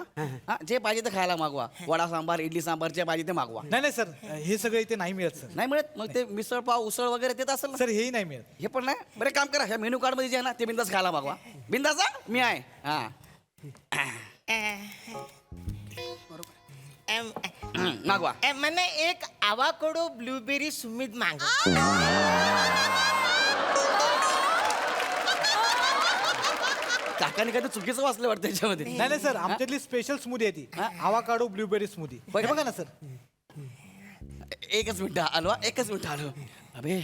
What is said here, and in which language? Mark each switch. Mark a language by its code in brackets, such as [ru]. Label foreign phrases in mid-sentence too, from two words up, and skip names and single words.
[mr] हा, जे पाहिजे ते खायला मागवा. वडा सांबार इडली सांबार जे पाहिजे ते मागवा. नाही नाही सर हे सगळं इथे नाही मिळत सर. नाही मिळत मग ते मिसळ पाव उसळ वगैरे देत असेल ना. सर हेही नाही मिळत. हे पण नाही. बरं काम करा ह्या [en] menu card [mr] मध्ये जे आहे ना ते बिंदास खायला मागवा. बिंदास हा? मी आहे हा मागवा. [gu] મને એક [en] avocado blueberry [gu] સુમિત માંગો. [mr] काकाने काही चुकीचं वाचलं वाटतं त्याच्यामध्ये. नाही नाही सर आमच्यातली [en] special smoothie [mr] आहे ती [en] avocado blueberry smoothie. [mr] होय का? बघा ना सर. एकच मिनिट आलो एकच मिनिट आलो. अबे